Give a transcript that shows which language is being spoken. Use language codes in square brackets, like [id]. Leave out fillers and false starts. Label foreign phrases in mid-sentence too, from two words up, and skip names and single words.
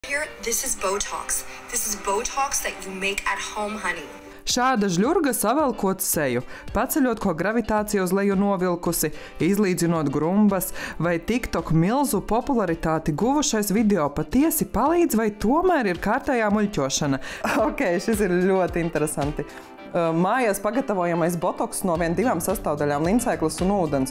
[en] Here, this is Botox. This is Botox that you make at home, honey. [lv] Šāda žļurga savelkot seju, paceļot ko gravitācija uz leju novilkusi, izlīdzinot grumbas, vai TikTok milzu popularitāti guvušais video patiesi palīdz, vai tomēr ir kārtējā muļķošana? Ok, šis ir ļoti interesanti. Mājās pagatavojamais botoks no 1-2 sastāvdaļām - lincēklis un ūdens.